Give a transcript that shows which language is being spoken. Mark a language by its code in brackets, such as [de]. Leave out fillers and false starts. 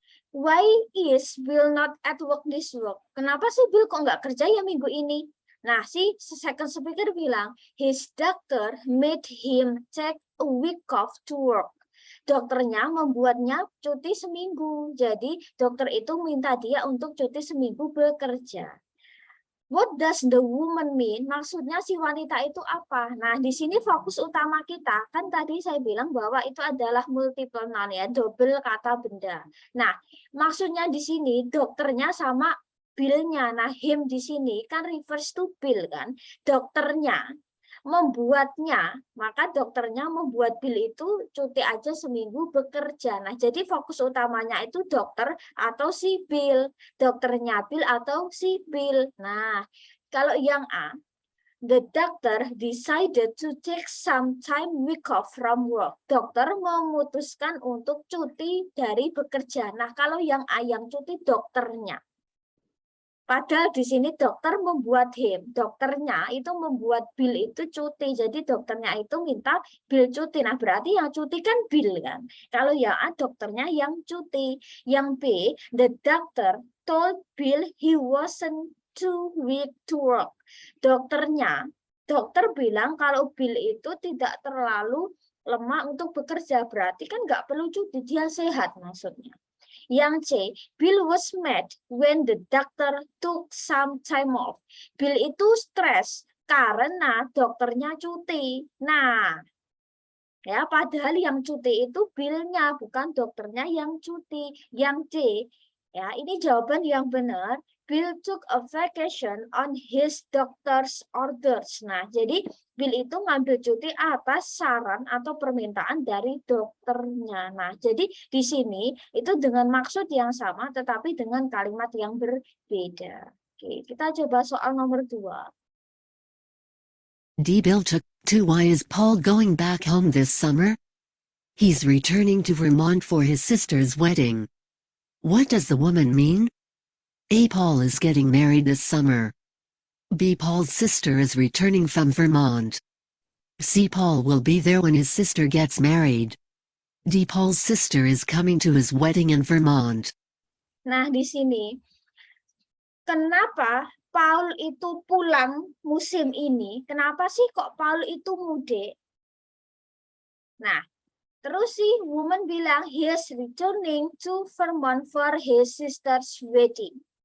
[en] Why is Bill not at work this week? [id] Kenapa sih Bill kok nggak kerja ya minggu ini? Nah, si second speaker bilang, [en] his doctor made him take a week off to work. [id] Dokternya membuatnya cuti seminggu. Jadi, dokter itu minta dia untuk cuti seminggu bekerja. [en] What does the woman mean? [id] Maksudnya si wanita itu apa? Nah, di sini fokus utama kita, kan tadi saya bilang bahwa itu adalah multiple noun ya, double kata benda. Nah, maksudnya di sini dokternya sama Bill-nya. Nah, him di sini kan refers to Bill kan. Dokternya membuatnya, maka dokternya membuat Bill itu cuti aja seminggu bekerja. Nah, jadi fokus utamanya itu dokter atau si Bill, dokternya Bill atau si Bill. Nah, kalau yang A, [en] the doctor decided to take some time week off from work. [id] Dokter memutuskan untuk cuti dari bekerja. Nah, kalau yang A yang cuti dokternya. Padahal di sini dokter membuat dokternya itu membuat Bill itu cuti. Jadi dokternya itu minta Bill cuti. Nah, berarti yang cuti kan Bill kan. Kalau yang A dokternya yang cuti. Yang B, [en] the doctor told Bill he wasn't too weak to work. [id] Dokter bilang kalau Bill itu tidak terlalu lemah untuk bekerja. Berarti kan nggak perlu cuti, dia sehat maksudnya. Yang C, [en] Bill was mad when the doctor took some time off. [id] Bill itu stres karena dokternya cuti. Nah, ya padahal yang cuti itu Bill-nya, bukan dokternya yang cuti. Yang D, ya ini jawaban yang benar. [en] Bill took a vacation on his doctor's orders. [id] Nah, jadi Bill itu ngambil cuti atas saran atau permintaan dari dokternya. Nah, jadi di sini itu dengan maksud yang sama tetapi dengan kalimat yang berbeda. Oke, kita coba soal nomor 2. [en] D. Bill took to. Why is Paul going back home this summer? He's returning to Vermont for his sister's wedding. What does the woman mean? A. Paul is getting married this summer. B. Paul's sister is returning from Vermont. C. Paul will be there when his sister gets married. D. Paul's sister is coming to his wedding in Vermont. [id] Nah, di sini kenapa Paul itu pulang musim ini? Kenapa sih kok Paul itu mudik? Nah, terus si woman bilang [en] he is returning to Vermont for his sister's wedding.